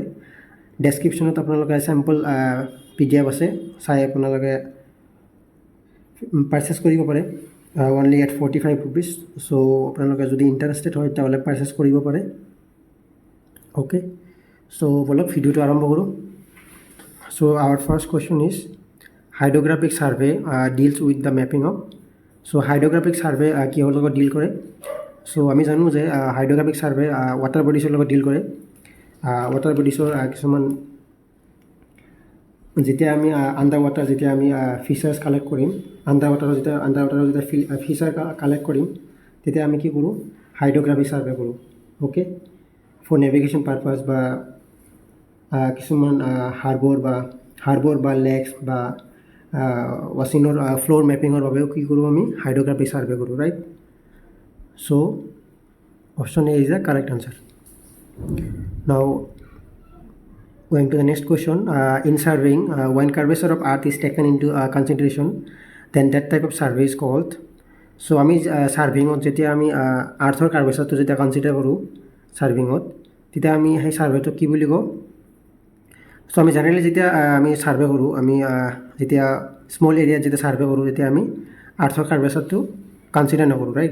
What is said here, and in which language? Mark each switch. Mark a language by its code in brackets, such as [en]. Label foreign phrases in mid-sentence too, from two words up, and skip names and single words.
[as] ডেছক্ৰিপশ্যনত আপোনালোকে চেম্পল PDF আছে, চাই আপোনালোকে পাৰ্চেছ কৰিব পাৰে [en] only at 45 rupees. [as] চ' আপোনালোকে যদি ইণ্টাৰেষ্টেড হয় তেতিয়াহ'লে পাৰ্চেছ কৰিব পাৰে। [en] Okay, so [as] বলক ভিডিঅ'টো আৰম্ভ কৰোঁ। [en] So our first question is hydrographic survey deals with the mapping of. [as] So [en] hydrographic survey [as] কিহৰ লগত ডিল কৰে? So আমি জানো যে [en] hydrographic survey water bodies [as] ৰ লগত ডিল কৰে। [en] water bodies [as] ৰ কিছুমান যেতিয়া আমি [en] under water [as] যেতিয়া আমি [en] features collect [as] কৰিম, আণ্ডাৰ ৱাটাৰৰ যেতিয়া [en] feature collect [as] কৰিম, তেতিয়া আমি কি কৰোঁ? [en] hydrographic survey [as] কৰোঁ। [en] okay, for navigation purpose [as] বা কিছুমান হাৰ্বৰ বা লেকছ বা ৱাচিনৰ [en] floor mappingৰ [as] বাবেও কি কৰোঁ? [en] আমি hydrographic survey কৰোঁ, right? so option A is the correct answer. নাও going to the next question, in surveying, when curvature of earth is taken into consideration, then that type of survey is called. [as] So আমি ছাৰ্ভেইঙত যেতিয়া আমি আৰ্থৰ কাৰ্ভেচাৰটো যেতিয়া কনচিডাৰ কৰোঁ ছাৰ্ভেইঙত, তেতিয়া আমি সেই ছাৰ্ভেটো কি বুলি কওঁ? চ' আমি জেনেৰেলি যেতিয়া আমি ছাৰ্ভে কৰোঁ, আমি যেতিয়া [en] small areaত [as] যেতিয়া ছাৰ্ভে কৰোঁ, তেতিয়া আমি আৰ্থৰ কাৰ্ভেচাৰটো কনচিডাৰ নকৰোঁ, ৰাইট?